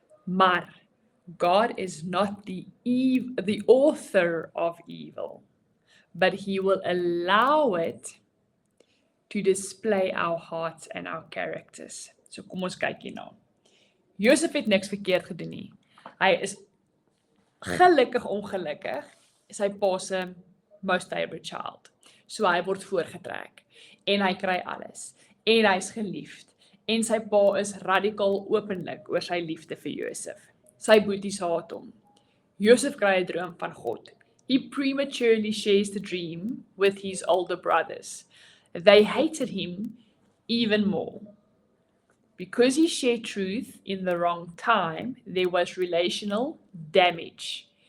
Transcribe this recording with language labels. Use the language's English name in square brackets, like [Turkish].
[English] Maar God is not the author of evil, but he will allow it to display our hearts and our characters. [Afrikaans] So kom ons kyk hierna. Josef het niks verkeerd gedoen nie. Hy is gelukkig ongelukkig, sy pa se most favorite child. So hy word voorgetrek en hy kry alles en hy's geliefd en sy pa is radikaal openlik oor sy liefde vir Josef. Sy boeties haat hom. Josef kry 'n droom van God. [English] He prematurely shares the dream with his older brothers. They hated him even more. Because he shared truth in the wrong time, there was relational damage.